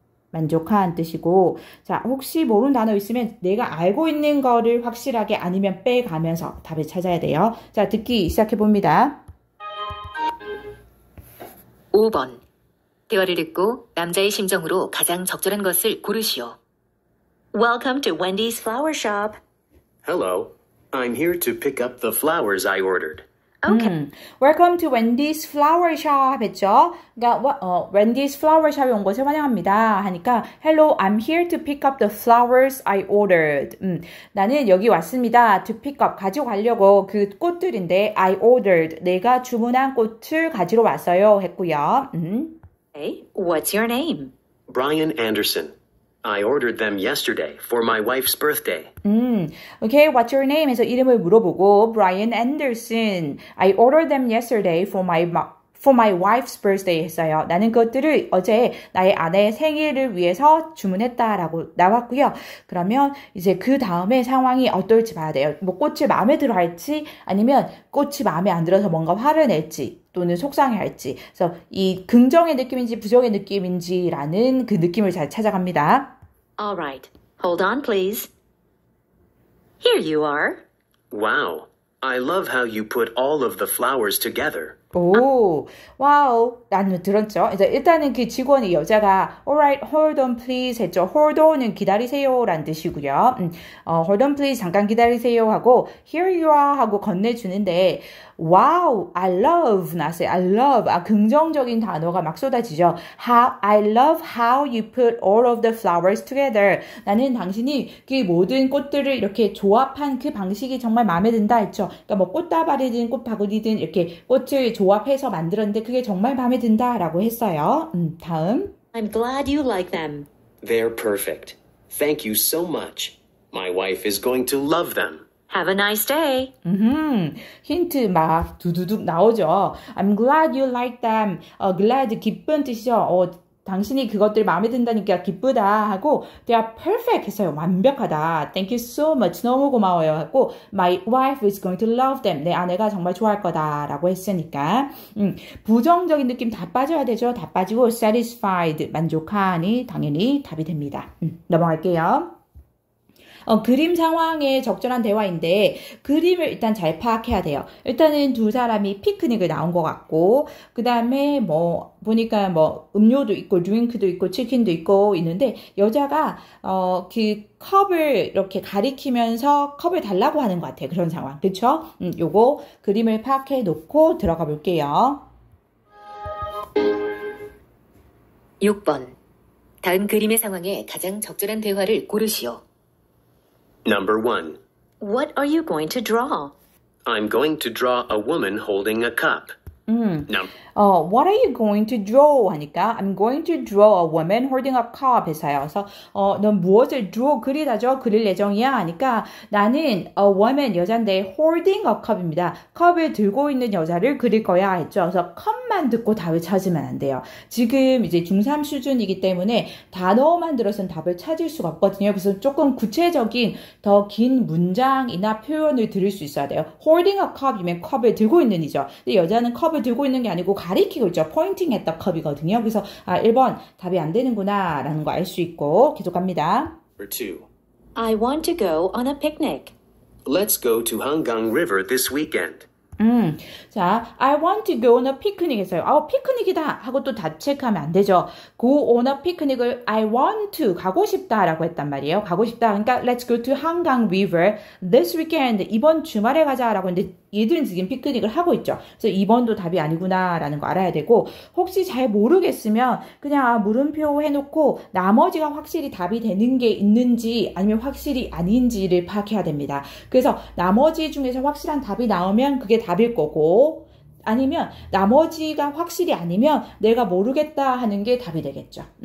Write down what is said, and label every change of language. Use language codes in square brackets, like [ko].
[ko] 만족한 뜻이고 자 혹시 모르는 단어 있으면 내가 알고 있는 거를 확실하게 아니면 빼가면서 답을 찾아야 돼요. 자 듣기 시작해 봅니다. 5번. 대화를 듣고 남자의 심정으로 가장 적절한 것을 고르시오. [en] Welcome to Wendy's Flower Shop. Hello. I'm here to pick up the flowers I ordered. Okay. Welcome to Wendy's Flower Shop [ko] 했죠. 그러니까 Wendy's Flower Shop에 온 것을 환영합니다. 하니까 [en] Hello, I'm here to pick up the flowers I ordered. [ko] 나는 여기 왔습니다. [en] To pick up [ko] 가지고 가려고 그 꽃들인데 [en] I ordered [ko] 내가 주문한 꽃을 가지러 왔어요 했고요. [en] Hey, what's your name? Brian Anderson. I ordered them yesterday for my wife's birthday. Okay, what's your name? [ko] 해서 이름을 물어보고 Brian Anderson. [en] I ordered them yesterday for my wife's birthday [ko] 했어요. 나는 그것들을 어제 나의 아내의 생일을 위해서 주문했다라고 나왔고요. 그러면 이제 그 다음에 상황이 어떨지 봐야 돼요. 뭐 꽃이 마음에 들어 할지 아니면 꽃이 마음에 안 들어서 뭔가 화를 낼지 또는 속상해할지. 그래서 이 긍정의 느낌인지 부정의 느낌인지라는 그 느낌을 잘 찾아갑니다. [en] All right. Hold on, please. Here you are. Wow. I love how you put all of the flowers together. [ko] 오, 와우, 라는 들었죠. 이제 일단은 그 직원이 여자가 [en] alright, hold on please [ko] 했죠. [en] hold on [ko] 은 기다리세요 라는 뜻이고요. [en] hold on please [ko] 잠깐 기다리세요 하고 [en] here you are [ko] 하고 건네주는데 [en] wow, I love [ko] 나왔어요. [en] I love, [ko] 긍정적인 단어가 막 쏟아지죠. [en] I love how you put all of the flowers together. [ko] 나는 당신이 그 모든 꽃들을 이렇게 조합한 그 방식이 정말 마음에 든다 했죠. 그러니까 뭐 꽃다발이든 꽃바구니든 이렇게 꽃을 조합해서 만들었는데 그게 정말 마음에 든다라고 했어요. 다음. [en] I'm glad you like them. They're perfect. Thank you so much. My wife is going to love them. Have a nice day. [ko] 힌트 막 두두둑 나오죠. [en] I'm glad you like them. [ko] glad 기쁜 뜻이죠. 당신이 그것들 마음에 든다니까 기쁘다 하고 [en] they are perfect [ko] 했어요. 완벽하다. [en] Thank you so much. [ko] 너무 고마워요 하고 [en] my wife is going to love them. [ko] 내 아내가 정말 좋아할 거다 라고 했으니까 부정적인 느낌 다 빠져야 되죠. 다 빠지고 satisfied 만족하니 당연히 답이 됩니다. 넘어갈게요. 그림 상황에 적절한 대화인데 그림을 일단 잘 파악해야 돼요. 일단은 두 사람이 피크닉을 나온 것 같고 그 다음에 뭐 보니까 뭐 음료도 있고 드링크도 있고 치킨도 있고 있는데 여자가 그 컵을 이렇게 가리키면서 컵을 달라고 하는 것 같아요. 그런 상황. 그쵸? 요거 그림을 파악해 놓고 들어가 볼게요. 6번. 다음 그림의 상황에 가장 적절한 대화를 고르시오. [en] Number 1. What are you going to draw? I'm going to draw a woman holding a cup. What are you going to draw? [ko] 하니까 [en] I'm going to draw a woman holding a cup [ko] 해서요. 그래서 넌 무엇을 draw 그리다죠? 그릴 예정이야? 하니까 나는 a woman 여잔데 [en] holding a cup [ko] 입니다. 컵을 들고 있는 여자를 그릴 거야 했죠. 그래서 컵만 듣고 답을 찾으면 안 돼요. 지금 이제 중3 수준이기 때문에 단어만 들어서는 답을 찾을 수가 없거든요. 그래서 조금 구체적인 더 긴 문장이나 표현을 들을 수 있어야 돼요. [en] holding a cup [ko] 이면 컵을 들고 있는 이죠. 근데 여자는 컵을 들고 있는 게 아니고 가리키고 있죠. [en] pointing at the cup이거든요. [ko] 그래서 1번 답이 안 되는구나 라는 거 알 수 있고 계속 갑니다. [en] Number 2. I want to go on a picnic. Let's go to Hangang River this weekend. 자, I want to go on a picnic [ko] 했어요. 피크닉이다 하고 또 다 체크하면 안 되죠. [en] go on a picnic을 I want to [ko] 가고 싶다라고 했단 말이에요. 가고 싶다. 그러니까 [en] let's go to Hangang River this weekend. [ko] 이번 주말에 가자라고 했는데 얘들은 지금 피크닉을 하고 있죠. 그래서 2번도 답이 아니구나라는 거 알아야 되고 혹시 잘 모르겠으면 그냥 물음표 해놓고 나머지가 확실히 답이 되는 게 있는지 아니면 확실히 아닌지를 파악해야 됩니다. 그래서 나머지 중에서 확실한 답이 나오면 그게 답일 거고 아니면 나머지가 확실히 아니면 내가 모르겠다 하는 게 답이 되겠죠.